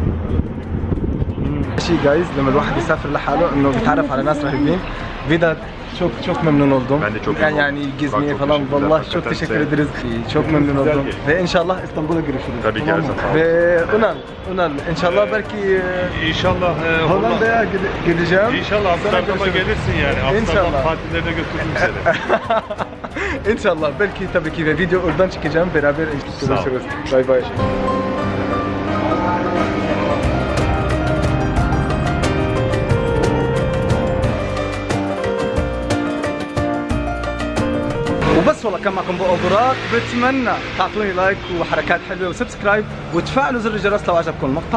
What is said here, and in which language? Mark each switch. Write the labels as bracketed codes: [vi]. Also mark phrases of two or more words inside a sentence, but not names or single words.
[ar] شي جايز لما الواحد يسافر لحاله انه بيتعرف على ناس رهيبين. [tr] فيدا çok memnun oldum. Ben de çok yani gezmeye falan vallahi çok teşekkür ederiz. Çok memnun oldum. Ve inşallah İstanbul'a görüşürüz. Tabii ki her zaman. Ve Unal inşallah belki İnşallah Hollanda'ya gideceğim. İnşallah Amsterdam'a gelirsin yani. Amsterdam tatillerine götürürüm seni. İnşallah belki tabii ki ve video oradan çıkacağım, beraber görüşürüz. Bay bay. [ar] وبس والله كان معكم بو براك. بتمنى تعطوني لايك وحركات حلوه وسبسكرايب وتفعلوا زر الجرس لو عجبكم المقطع.